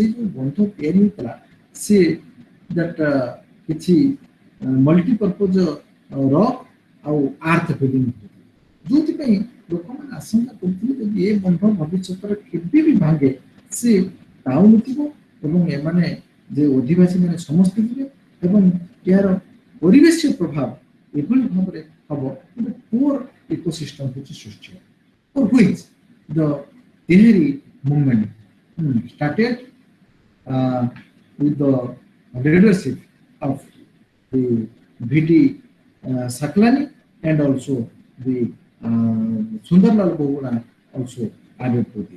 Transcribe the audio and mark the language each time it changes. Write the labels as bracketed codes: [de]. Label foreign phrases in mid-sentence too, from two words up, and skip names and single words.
[or] ଯୋଉ ବନ୍ଧ ତିଆରି ହେଇଥିଲା ସେ କିଛି [en] multipurpose rock [or] ଆଉ [en] earth filling [or] ଯୋଉଥିପାଇଁ ଲୋକମାନେ ଆଶଙ୍କା କରୁଥିଲେ ଯଦି ଏ ବନ୍ଧ ଭବିଷ୍ୟତରେ କେବେ ବି ଭାଙ୍ଗେ ସେ ଟାଉନ ଥିବ ଏବଂ ଏମାନେ ଯେ ଅଧିବାସୀ ମାନେ ସମସ୍ତେ ଥିବେ ଏବଂ ଏହାର ପରିବେଶୀୟ ପ୍ରଭାବ ଏଭଳି ଭାବରେ ହବ ଗୋଟେ ପୁଅର ଇକୋସିଷ୍ଟମ କିଛି ସୃଷ୍ଟି ହେବ। [en] For which the Tehri movement started with the leadership of the V.D. Saklani and also the Sundar Lal Bahuguna also added to this.